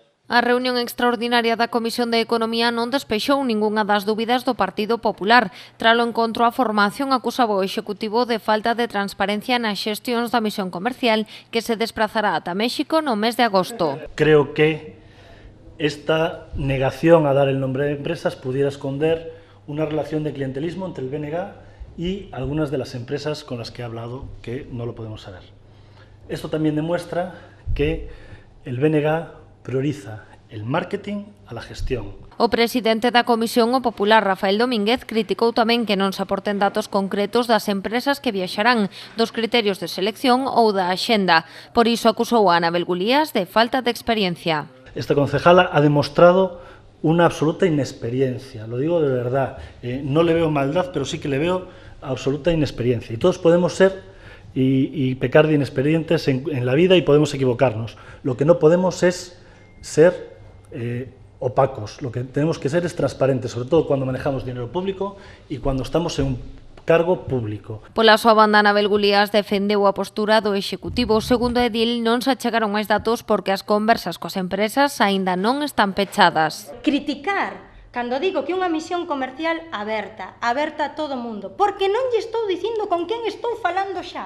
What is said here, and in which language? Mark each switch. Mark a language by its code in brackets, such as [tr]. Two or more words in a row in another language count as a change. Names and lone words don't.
[gl] A reunión extraordinaria da Comisión de Economía non despexou ningunha das dúbidas do Partido Popular. Tralo encontro, a formación acusaba o Executivo de falta de transparencia nas xestións da misión comercial que se desplazará ata México no mes de agosto. [es] Creo que esta negación a dar el nombre de empresas pudiera esconder una relación de clientelismo entre el BNG y algunas de las empresas con las que he hablado que no lo podemos saber. Esto también demuestra que el BNG prioriza el marketing a la gestión. [gl] O presidente da Comisión, o popular Rafael Domínguez, criticou tamén que non se aporten datos concretos das empresas que viaxarán, dos criterios de selección ou da axenda. Por iso acusou a Anabel Gulías de falta de experiencia. [es] Esta concejala ha demostrado una absoluta inexperiencia, lo digo de verdad. No le veo maldad, pero sí que le veo absoluta inexperiencia. Y todos podemos ser y pecar de inexperientes en la vida y podemos equivocarnos. Lo que no podemos es ser opacos, lo que tenemos que ser es transparentes, sobre todo cuando manejamos dinero público y cuando estamos en un cargo público. [gl] Pola súa banda, Anabel Gulías defendeu a postura do Executivo. Segundo a edil, non se achegaron máis datos porque as conversas coas empresas aínda non están pechadas. Criticar cando digo que unha misión comercial aberta a todo o mundo, porque non lle estou dicindo con quen estou falando xa.